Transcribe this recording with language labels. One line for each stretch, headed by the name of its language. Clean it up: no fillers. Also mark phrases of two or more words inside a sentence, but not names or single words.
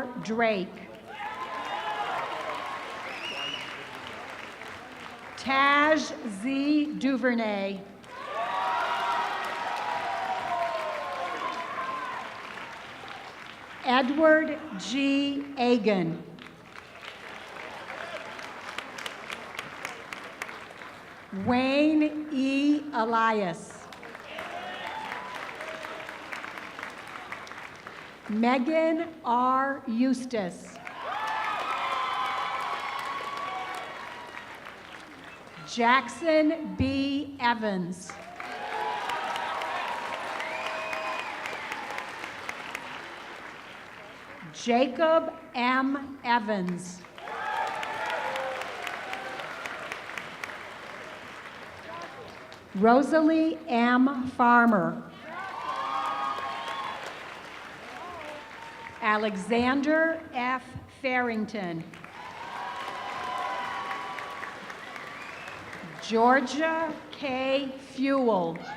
English: Drake. Taj Z. Duvernay. Edward G. Agan. Wayne E. Elias. Megan R. Eustace. Jackson B. Evans. Jacob M. Evans. Rosalie M. Farmer. Alexander F. Farrington. Georgia K. Fuel.